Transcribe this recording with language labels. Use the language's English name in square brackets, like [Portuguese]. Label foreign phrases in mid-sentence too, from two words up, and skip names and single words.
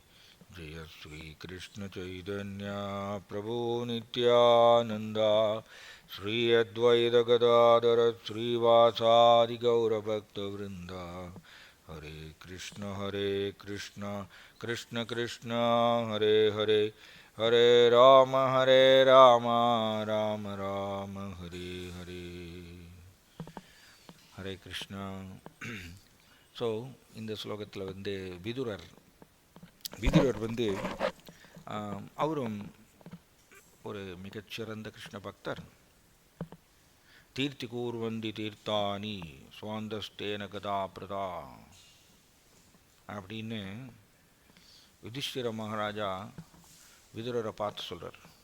[Sanskrit] Jaya Sri Krishna Chaitanya Prabhu Nityananda Sri Advaita Gadadhara Sri Vasadi Gaura Bhakta Vrinda Hare Krishna Krishna Krishna Hare Hare Hare Rama Rama Rama Hare Hare. Hare Krishna. [Tamil] So, இந்த ஸ்லோகத்தில் வந்து விதுரர் வந்து அவரும் ஒரு மிகச்சிறந்த கிருஷ்ண பக்தர். [Sanskrit] तीर्थी कुर्वन्ति तीर्थानि स्वान्तस्थेन गदा भृता [Tamil] அப்படின்னு யுதிஷ்டிர மகாராஜா விதுரரை பார்த்து சொல்கிறார்.